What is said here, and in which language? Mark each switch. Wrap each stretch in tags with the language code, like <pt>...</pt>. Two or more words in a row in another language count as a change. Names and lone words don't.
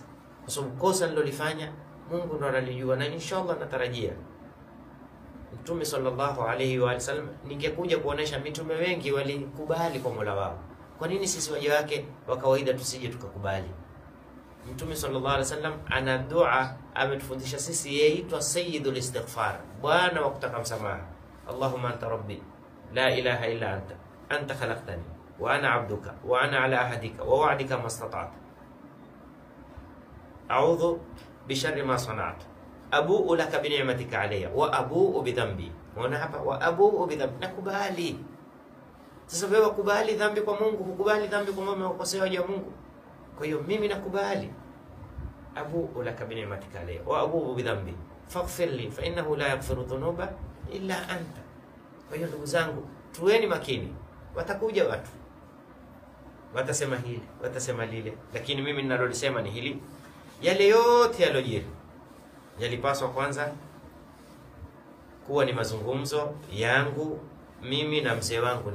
<sw>Kwa sababu kosa nilolifanya Mungu ndo analijua, na inshallah natarajia Mtume</sw> <ar>صلى الله عليه وسلم,</ar> <sw>ningekuja kuonesha mitume wengi walikubali kwa Mola wao. Kwa nini sisi waja wake wa kawaida tusije tukakubali? Mtume</sw> <ar>صلى الله عليه وسلم</ar> <sw>ana dua ametufundisha sisi, yaitwa</sw> <ar>سيد الاستغفار,</ar> <sw>bwana wa kutaka msamaha.</sw> <ar>اللهم أنت ربي لا إله إلا أنت خلقتني وأنا عبدك وأنا على عهدك ووعدك ما استطعت أعوذ بشر ما صنعت أبوء لك بنعمتك علي وأبوء بذنبي.</ar> <sw>Unaona hapa,</sw> <ar>وأبوء بذنبي,</ar> <sw>nakubali. Sasa wewe kubali dhambi kwa Mungu, hukubali dhambi kwa mume ukosea waja Mungu. Kwa hiyo mimi nakubali,</sw> <ar>أبوء لك بنعمتك علي وأبوء بذنبي فاغفر لي فإنه لا يغفر الذنوب إلا أنت.</ar> <sw>Kwa hiyo ndugu zangu, tuweni makini. Watakuja watu watasema hili, watasema lile, lakini mimi ninalolisema ni hili: yale yote yalojiri yalipaswa kwanza kuwa ni mazungumzo yangu mimi na mzee wangu.</sw>